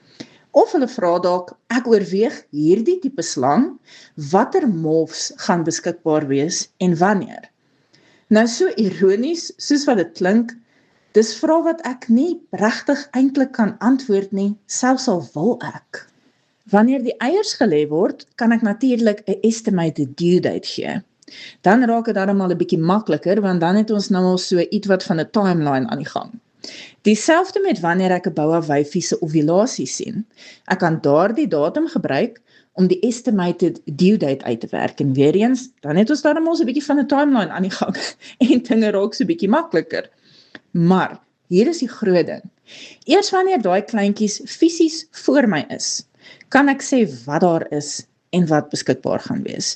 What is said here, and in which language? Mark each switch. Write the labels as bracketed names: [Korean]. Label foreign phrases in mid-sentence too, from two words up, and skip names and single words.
[Afrikaans] Of hulle vra dalk, ek oorweeg hierdie tipe slang, watter morfs gaan beskikbaar wees en wanneer? Nou so ironies, soos wat dit klink, dis vrae wat ek nie regtig eintlik kan antwoord nie, selfs al wil ek. Wanneer die eiers gelê word, kan ek natuurlik 'n [English] estimated due date [Afrikaans] gee. Dan raak dit darem al 'n bietjie makliker, want dan het ons nou al so ietwat van 'n timeline aan die gang. Dieselfde met wanneer ek 'n boa wyfie se ovulasie sien. Ek kan daardie datum gebruik om die [English] estimated due date [Afrikaans] uit te werk. En weer eens, dan het ons darem al so 'n bietjie van 'n timeline aan die gang en dinge raak so 'n bietjie makliker. Maar, hier is die groot ding. Eers wanneer daai kleintjies fisies voor my is, kan ek sê wat daar is en wat beskikbaar gaan wees.